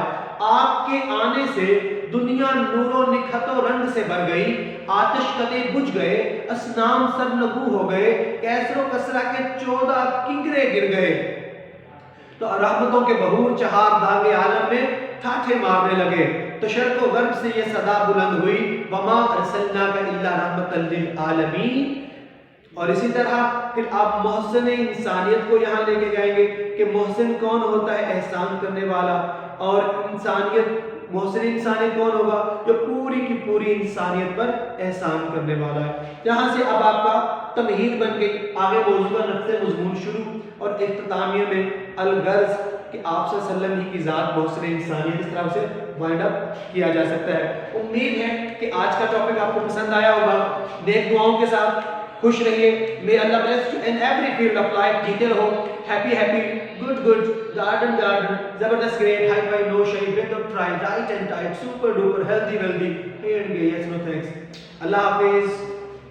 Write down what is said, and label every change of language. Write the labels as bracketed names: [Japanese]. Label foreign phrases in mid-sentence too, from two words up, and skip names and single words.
[Urdu] آپ کے آنے سے دنیا نور و نکھت و رنگ سے بھر گئی، آتش کدے بجھ گئے، اصنام سرنگو ہو گئے، کیسر و کسرا کے 14 کنگرے گر گئے، تو رحمتوں کے بہور چہار داغ عالم میں ٹھاٹھے مارنے لگے، تو شرق و غرب سے یہ صدا بلند ہوئی [Arabic] وما ارسلناک الا رحمۃ للعالمین۔ [Urdu] اور اسی طرح پھر آپ محسن انسانیت کو یہاں لے کے جائیں گے کہ محسن کون ہوتا ہے؟ احسان کرنے والا۔ اور انسانیت، محسن انسانیت کون ہوگا؟ جو پورے پوری کی پوری انسانیت پر احسان کرنے والا ہے۔ یہاں سے اب آپ کا تمہید بن گئی، آگے موضوع کا نقطۂ مضمون شروع اور اختتامیہ میں الغرض کہ آپ صلی اللہ علیہ وسلم ہی کی ذات بحسن انسانیت، اس طرح سے [English] wind up [Urdu] کیا جا سکتا ہے۔ امید ہے کہ آج کا ٹاپک آپ کو پسند آیا ہوگا۔ نیک دعاؤں کے ساتھ خوش رہیے۔ [English] May Allah bless you in every field of life. [Urdu] جیتے رہو، [English] happy happy, good good, garden garden, زبردست great, high five, no shade, bit of try, right and tight, super duper, healthy wealthy, and yes no thanks. [Urdu] اللہ حافظ۔